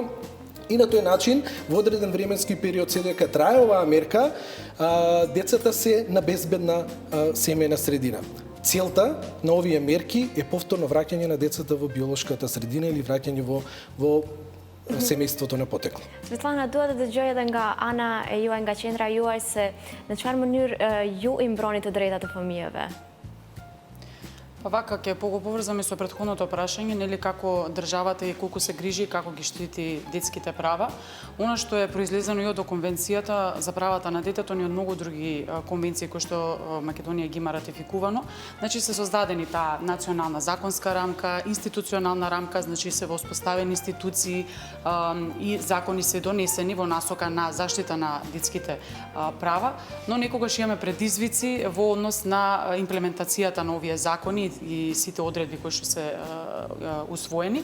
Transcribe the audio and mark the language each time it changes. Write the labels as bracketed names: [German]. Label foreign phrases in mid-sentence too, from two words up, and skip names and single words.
[Macedonian] И на тој начин, во одреден временски период, се дека трае оваа мерка, децата се на безбедна семејна средина. Целта на овие мерки е повторно враќање на децата во биолошката средина или враќање во семејството на потекло. [Albanian] Svetlana, dua të dëgjoj edhe nga ana e juaj, nga qendra juaj se në çfarë mënyrë ju i mbroni të drejtat e fëmijëve? [Macedonian] Па вака ќе го поврзаме со претходното прашање, нели како државата и колку се грижи и како ги штити детските права. Она што е произлезено и од конвенцијата за правата на детето, ни од многу други конвенции кои што Македонија ги има ратификувано, значи се создадени таа национална законска рамка, институционална рамка, значи се воспоставени институции и закони се донесени во насока на заштита на детските права, но некогаш имаме предизвици во однос на имплементацијата на овие закони и сите одредби кои што се усвоени.